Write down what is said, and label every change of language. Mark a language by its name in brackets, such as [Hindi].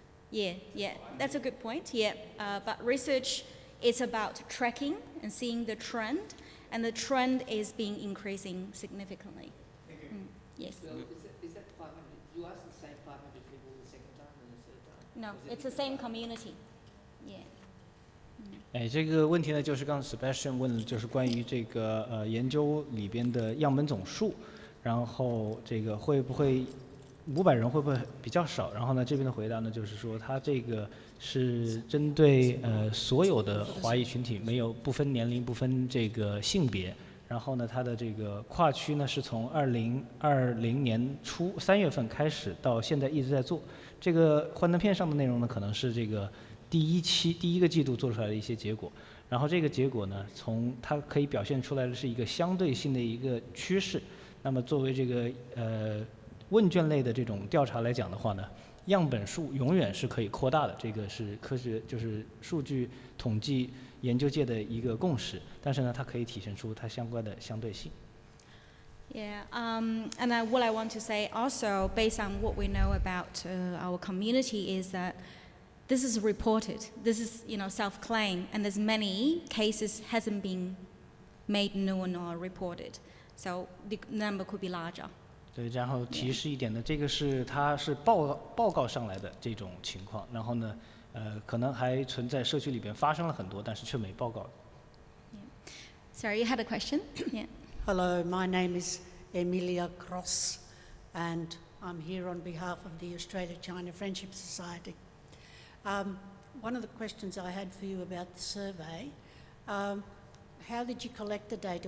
[English] Yeah, yeah, that's a good point. Yeah, but research is about tracking and seeing the trend, and the trend is being increasing significantly. Yes. So is that 500? You asked the same 500 people the second time and the third time? No, it's the same community. Yeah. [Chinese] 这个问题呢，就是刚刚 Sebastian 问的，就是关于这个研究里边的样本总数，然后这个会不会500人会不会比较少？然后呢，这边的回答呢，就是说它这个是针对所有的华裔群体，没有不分年龄、不分这个性别。然后呢，它的这个跨区呢是从2020年初3月份开始到现在一直在做。这个幻灯片上的内容呢，可能是这个第一个季度做出来的一些结果。然后这个结果呢，从它可以表现出来的是一个相对性的一个趋势。那么作为这个问卷类的这种调查来讲的话呢，样本数永远是可以扩大的，这个是科学就是数据统计研究界的一个共识。但是呢，它可以体现出它相关的相对性。 [English] Yeah, and what I want to say also, based on what we know about our community, is that this is reported. This is, self-claim, and there's many cases hasn't been made known or reported, so the number could be larger. [Chinese] 对，然后提示一点呢，这个它是报告上来的这种情况，然后呢，可能还存在社区里边发生了很多，但是却没报告。 [English] Sorry, you had a question? Yeah. Hello, my name is Emilia Cross, and I'm here on behalf of the Australia-China Friendship Society. One of the questions I had for you about the survey, how did you collect the data?